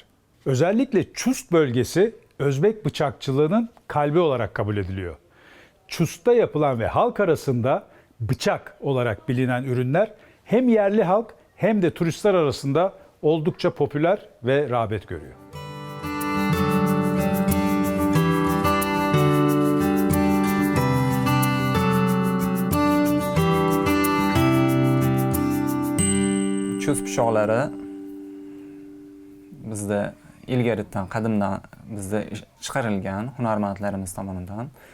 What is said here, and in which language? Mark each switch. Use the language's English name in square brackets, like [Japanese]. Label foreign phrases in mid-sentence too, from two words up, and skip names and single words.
[Turkish] Özellikle Çust bölgesi Özbek bıçakçılığının kalbi olarak kabul ediliyor. Çust'ta yapılan ve halk arasında bıçak olarak bilinen ürünler hem yerli halk hem de turistler arasında oldukça popüler ve rağbet görüyor. [Uzbek] Chust pichoqlari bizda ilgaridan, qadimdan bizda chiqarilgan hunarmandlarimiz tomonidan.